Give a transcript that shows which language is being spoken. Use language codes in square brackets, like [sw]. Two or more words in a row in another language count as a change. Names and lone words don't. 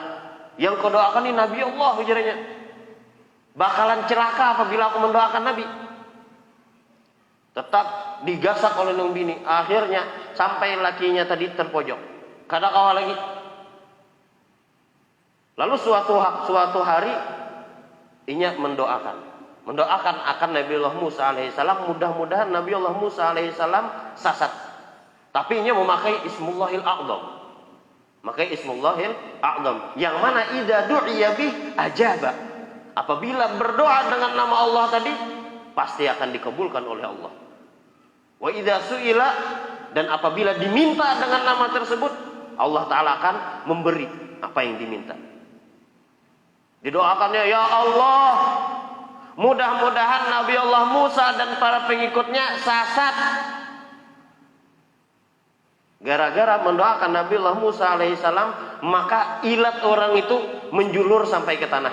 [bjn] Yang kau doakan ini Nabi Allah ujarnya, bakalan celaka apabila aku mendoakan Nabi. Tetap digasak oleh nang bini. Akhirnya sampai lakinya tadi terpojok, kada kawal lagi. Lalu suatu hari inya mendoakan akan Nabi Allah Musa alaihissalam, mudah-mudahan Nabi Allah Musa alaihissalam sasat. Tapi inya memakai ismullahil a'zam. Makai ismullahil a'zam, yang mana [ar] إذا دعي به أجاب. [id] Apabila berdoa dengan nama Allah tadi, pasti akan dikabulkan oleh Allah. [ar] وإذا سئل, [id] dan apabila diminta dengan nama tersebut, Allah Ta'ala akan memberi apa yang diminta. Didoakannya, ya Allah, mudah-mudahan Nabi Allah Musa dan para pengikutnya sasat. Gara-gara mendoakan Nabi Allah Musa alaihissalam, maka ilat orang itu menjulur sampai ke tanah.